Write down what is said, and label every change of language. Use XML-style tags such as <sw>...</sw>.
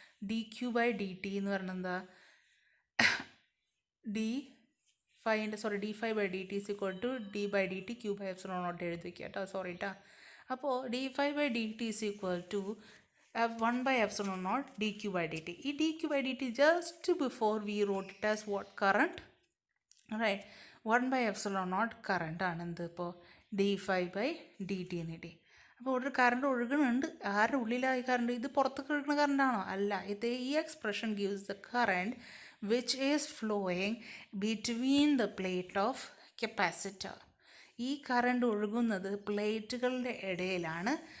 <en>d q by d t</en> <ml>എന്ന് പറഞ്ഞാൽ എന്താ?</ml> <en>d phi by d t is equal to d by d t q by epsilon naught</en> <ml>എഴുതി വയ്ക്കുക കേട്ടോ, sorry കേട്ടോ.</ml> <en>അപ്പോൾ d phi by d t is equal to 1 by epsilon naught dq by dt. ഈ dq by dt just before we wrote it as what? Current, right? 1 by epsilon naught current</en> <ml>ആണ് എന്ത്? ഇപ്പോൾ d5 by dt എന്ന് കിട്ടി. അപ്പോൾ ഒരു current ഒഴുകുന്നുണ്ട്. ആരുടെ ഉള്ളിലായി current? ഇത് പുറത്തേക്ക് ഒഴുകുന്ന കറണ്ടാണോ? അല്ല.</ml> <en>ഇത് ഈ expression gives the current which is flowing between the plate of capacitor.</en> <ml>ഈ കറണ്ട് ഒഴുകുന്നത് പ്ലേറ്റുകളുടെ ഇടയിലാണ്.</ml>